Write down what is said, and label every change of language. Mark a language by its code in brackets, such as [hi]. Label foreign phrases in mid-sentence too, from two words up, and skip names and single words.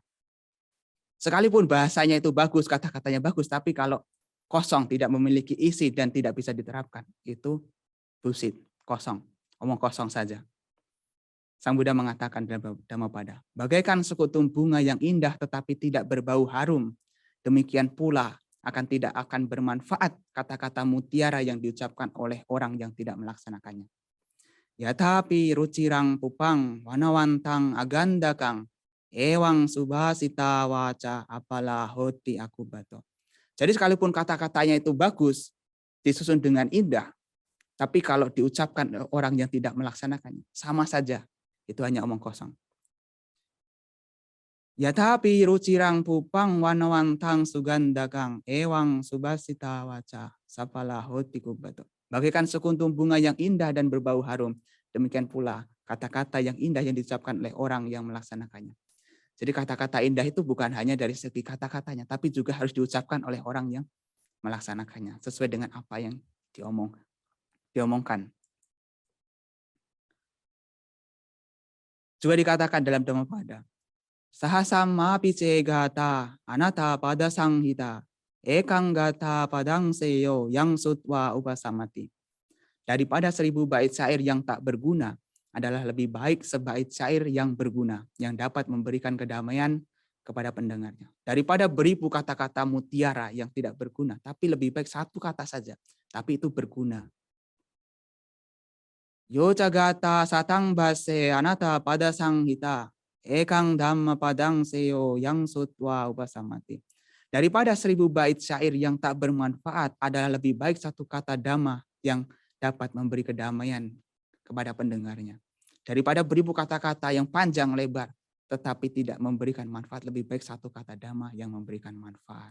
[id] Sekalipun bahasanya itu bagus, kata-katanya bagus, tapi kalau kosong, tidak memiliki isi dan tidak bisa diterapkan, itu bullshit, kosong, omong kosong saja. Sang Buddha mengatakan dalam Dhammapada, bagaikan sekutum bunga yang indah tetapi tidak berbau harum, demikian pula tidak akan bermanfaat kata-kata mutiara yang diucapkan oleh orang yang tidak melaksanakannya. [pi] Yatapi rucirang pupang wanawantang agandakang ewang subhasita waca apalah hoti akubato. [id] Jadi sekalipun kata-katanya itu bagus, disusun dengan indah, tapi kalau diucapkan orang yang tidak melaksanakannya, sama saja, itu hanya omong kosong. [pi] Yatapi rucirang pupang wanawantang sugandakang ewang subhasita waca sapala hoti kubato. [id] Bagaikan sekuntum bunga yang indah dan berbau harum, demikian pula kata-kata yang indah yang diucapkan oleh orang yang melaksanakannya. Jadi kata-kata indah itu bukan hanya dari segi kata-katanya, tapi juga harus diucapkan oleh orang yang melaksanakannya, sesuai dengan apa yang diomongkan. Juga dikatakan dalam Dhammapada, [pi] sahasama pice gata anata pada sanghita ekang gata padang seyo yang sutwa upasamati. [id] Daripada 1000 bait syair yang tak berguna, adalah lebih baik sebait syair yang berguna, yang dapat memberikan kedamaian kepada pendengarnya. Daripada beribu kata-kata mutiara yang tidak berguna, tapi lebih baik satu kata saja, tapi itu berguna. [pi] Yo jagata satang base anata pada sanghita, ekang dhamma padang seyo yang sutwa upasamati. [id] Daripada 1000 bait syair yang tak bermanfaat, adalah lebih baik satu kata dhamma yang dapat memberi kedamaian kepada pendengarnya. Daripada beribu kata-kata yang panjang lebar, tetapi tidak memberikan manfaat, lebih baik satu kata dhamma yang memberikan manfaat.